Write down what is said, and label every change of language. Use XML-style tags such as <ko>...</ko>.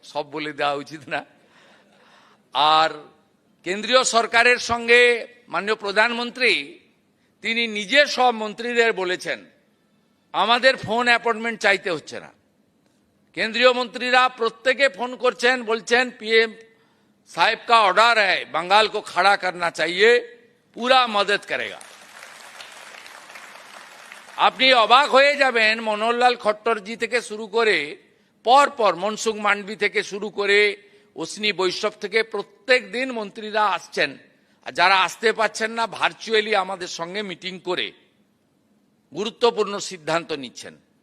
<bn>সব বলে দেওয়া উচিত না। আর কেন্দ্রীয় সরকারের সঙ্গে মাননীয় প্রধানমন্ত্রী তিনি নিজে সব মন্ত্রীদের বলেছেন আমাদের ফোন অ্যাপয়েন্টমেন্ট চাইতে হচ্ছে না। केंद्रीय मंत्रीरा प्रत्येके फोन करছেন, বলছেন</bn> <hi>पीएम साहब का ऑर्डर है, बंगाल को खड़ा करना चाहिए, पूरा मदद करेगा।</hi> <bn>আপনি অবাক হয়ে যাবেন, মনোহরলাল খট্টরজি থেকে শুরু করে পর মনসুখ মান্ডবি থেকে শুরু করে অশ্বিনী বৈষ্ণব থেকে প্রত্যেক দিন মন্ত্রীরা আসছেন। আর যারা আসতে পারছেন না, ভার্চুয়ালি আমাদের সঙ্গে মিটিং করে গুরুত্বপূর্ণ সিদ্ধান্ত নিচ্ছেন।</bn>